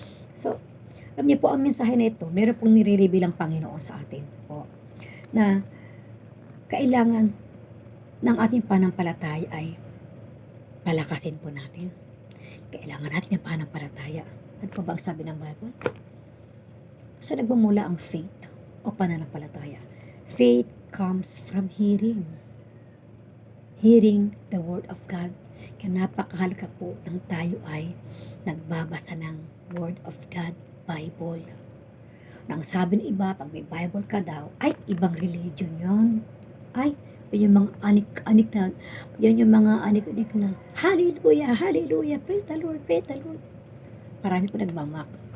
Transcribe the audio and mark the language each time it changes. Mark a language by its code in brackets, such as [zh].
[tl] So, alam niyo po, ang mensahe na ito, meron pong nire-reveal ang Panginoon sa atin po, na kailangan ng ating panampalataya ay palakasin po natin. Kailangan natin ng panampalataya. Ano pa ba ang sabi ng Bible? So, nagmumula ang faith o pananampalataya. [en] Faith comes from hearing the Word of God. [tl] Kaya napakahalaga po ng tayo ay nagbabasa ng Word of God, Bible. Nang sabi ng iba, pag may Bible ka daw, ay ibang religion yun. Ay, yun yung mga anik na, yun yung mga anik na, [en] hallelujah, praise the Lord. [tl] Marami po nagmamak.